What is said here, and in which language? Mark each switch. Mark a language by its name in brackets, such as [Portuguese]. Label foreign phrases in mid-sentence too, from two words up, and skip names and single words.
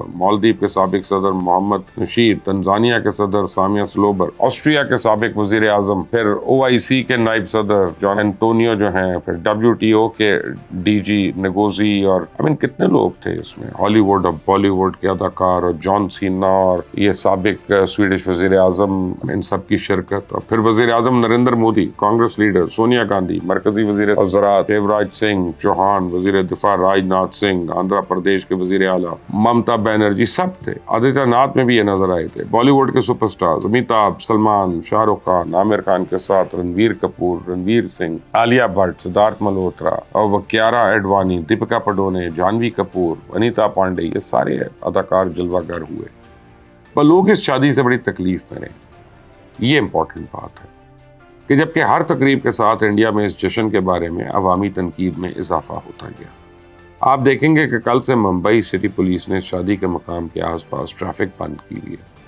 [Urdu] مالدیپ کے سابق صدر محمد نشید، تنزانیہ کے صدر سامیہ سلوبر، آسٹریا کے سابق وزیر اعظم، پھر OIC کے نائب صدر جان انٹونیو جو ہیں، پھر WTO کے DG نگوزی، اور کتنے لوگ تھے اس میں، ہالی ووڈ اور بالی ووڈ کے اداکار، اور جان سینا، اور یہ سابق سویڈش وزیر اعظم، ان سب کی شرکت، اور پھر وزیر اعظم نریندر مودی، کانگریس لیڈر سونیا گاندھی، مرکزی وزیر وزارت شیوراج سنگھ چوہان، وزیر دفاع راج ناتھ سنگھ، آندھرا پردیش کے وزیر اعلیٰ ممتا بنرجی، سب تھے۔ آدتیہ ناتھ میں بھی یہ نظر آئے تھے۔ بالی ووڈ کے [English] super stars [Urdu] امیتابھ، سلمان، شاہ رخ خان، عامر خان کے ساتھ رنویر کپور، رنویر سنگھ، عالیہ بھٹ، سدھارتھ ملہوترا اور کیارا ایڈوانی، دیپکا پڈوکون، جانوی کپور، انیتا پانڈے، یہ سارے اداکار جلوہ گر ہوئے، پر لوگ اس شادی سے بڑی تکلیف میں رہے۔ یہ امپورٹنٹ بات ہے کہ جبکہ ہر تقریب کے ساتھ انڈیا میں اس جشن کے بارے میں عوامی تنقید میں اضافہ ہوتا گیا۔ آپ دیکھیں گے کہ کل سے ممبئی سٹی پولیس نے شادی کے مقام کے آس پاس ٹریفک بند کی ہے۔